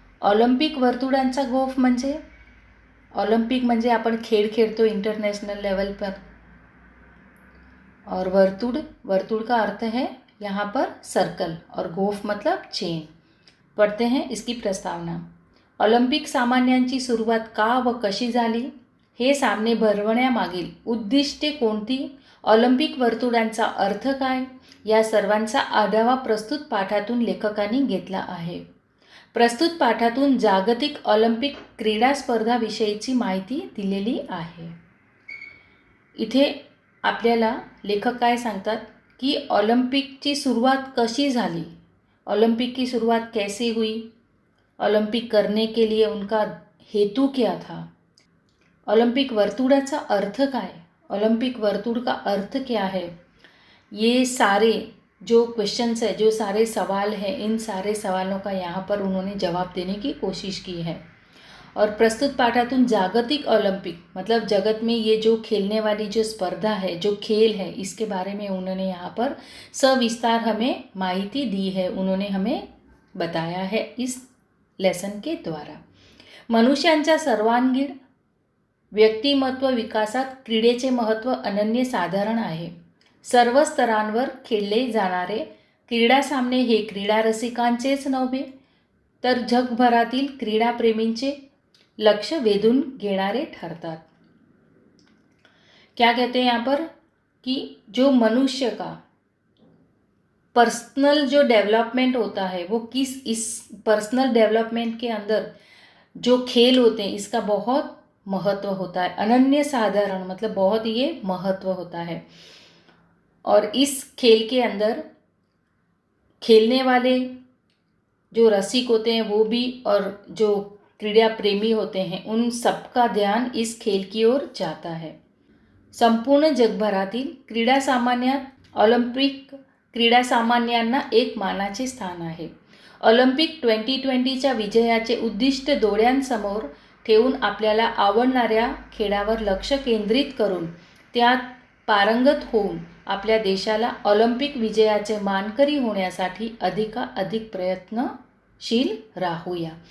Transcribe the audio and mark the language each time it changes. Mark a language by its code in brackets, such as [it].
[mr] Olympic वर्तुळांचा गोफ म्हणजे Olympic म्हणजे आपण खेळ खेळतो [hi] इंटरनेशनल लेवल पर, और वर्तुड़ का अर्थ है यहाँ पर सर्कल, और गोफ मतलब चेन। पढ़ते हैं इसकी प्रस्तावना। [mr] ऑलिम्पिक सामन्यांची सुरुवात का व कशी झाली, हे सामने भरवण्यामागील उद्दिष्टे कोणती, ऑलिम्पिक वर्तुळांचा अर्थ काय, या सर्वांचा आढावा प्रस्तुत पाठातून लेखकांनी घेतला आहे। प्रस्तुत पाठातून जागतिक ऑलिम्पिक क्रीडा स्पर्धाविषयीची माहिती दिलेली आहे। इथे आपल्याला लेखक काय सांगतात की ऑलिम्पिकची सुरुवात कशी झाली, [hi] ओलंपिक की शुरुआत कैसे हुई, ओलंपिक करने के लिए उनका हेतु क्या था, [mr] ओलंपिक वर्तुड़ाचा अर्थ काय, [hi] ओलंपिक वर्तुड़ का अर्थ क्या है। ये सारे जो क्वेश्चंस है, जो सारे सवाल हैं, इन सारे सवालों का यहाँ पर उन्होंने जवाब देने की कोशिश की है। और [mr] प्रस्तुत पाठातून जागतिक ओलंपिक [hi] मतलब जगत में ये जो खेलने वाली जो स्पर्धा है, जो खेल है, इसके बारे में उन्होंने यहाँ पर सविस्तार हमें माहिती दी है, उन्होंने हमें बताया है इस लेसन के द्वारा। [mr] मनुष्यांच्या सर्वांगीण व्यक्तिमत्व विकासात क्रीडेचे महत्त्व अनन्यसाधारण आहे। सर्व स्तरांवर खेळले जाणारे क्रीडा सामने हे क्रीडा रसिकांचेच नव्हे तर जगभरातील क्रीडाप्रेमींचे लक्ष वेधून घेणारे ठरतात। [hi] क्या कहते हैं यहाँ पर कि जो मनुष्य का पर्सनल जो डेवलपमेंट होता है वो इस पर्सनल डेवलपमेंट के अंदर जो खेल होते हैं इसका बहुत महत्व होता है। अनन्य साधारण मतलब बहुत ये महत्व होता है। और इस खेल के अंदर खेलने वाले जो रसिक होते हैं वो भी, और जो क्रीड़ा प्रेमी होते हैं, उन सबका ध्यान इस खेल की ओर जाता है। [mr] संपूर्ण जगभरातील क्रीडा सामन्यात ऑलिम्पिक क्रीडा सामन्यांना एक मानाचे स्थान आहे। ऑलिम्पिक 2020च्या विजयाचे उद्दिष्ट डोळ्यांसमोर ठेवून आपल्याला आवडणाऱ्या खेळावर लक्ष केंद्रित करून त्यात पारंगत होऊन आपल्या देशाला ऑलिम्पिक विजयाचे मानकरी होण्यासाठी अधिकाधिक प्रयत्नशील राहूया।